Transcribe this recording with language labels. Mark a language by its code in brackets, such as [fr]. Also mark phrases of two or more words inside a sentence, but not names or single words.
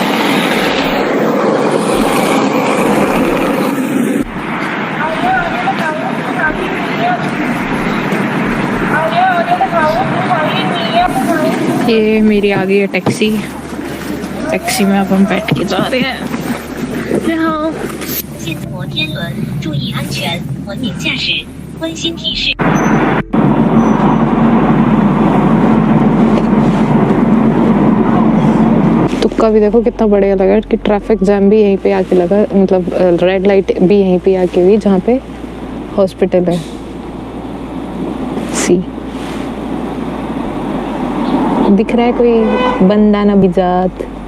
[hi] ये मेरी आ गई है टैक्सी में अब हम बैठ के जा रहे हैं। यहाँ [zh] 进摩天轮，注意安全，文明驾驶，温馨提示。 [hi] तुक्का भी देखो कितना बढ़िया लगा कि [en] traffic jam [hi] भी यहीं पे आके लगा, मतलब [en] red light [hi] भी यहीं पे आके हुई जहाँ पे हॉस्पिटल है। सी दिख रहा है कोई बंदा ना बिजात।